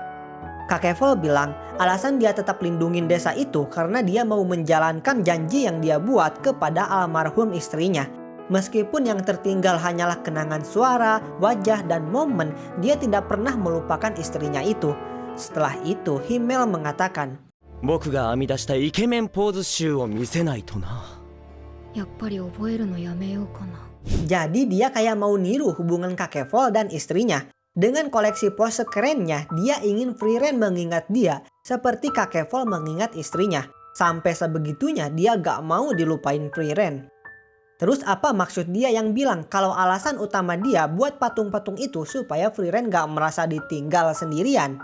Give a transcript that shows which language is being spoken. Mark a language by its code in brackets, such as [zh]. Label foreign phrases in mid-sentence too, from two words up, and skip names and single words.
[id] Kakek Vol bilang alasan dia tetap lindungin desa itu karena dia mau menjalankan janji yang dia buat kepada almarhum istrinya. Meskipun yang tertinggal hanyalah kenangan suara, wajah, dan momen, dia tidak pernah melupakan istrinya itu. Setelah itu, Himmel mengatakan, [ja] 僕が編み出したイケメンポーズ集を見せないとな。やっぱり覚えるのやめようかな。 [id] jadi dia kayak mau niru hubungan kakek Vol dan istrinya. Dengan koleksi pose kerennya, dia ingin Frieren mengingat dia seperti kakek Vol mengingat istrinya. Sampai sebegitunya dia gak mau dilupain Frieren. Terus apa maksud dia yang bilang kalau alasan utama dia buat patung-patung itu supaya Frieren gak merasa ditinggal sendirian?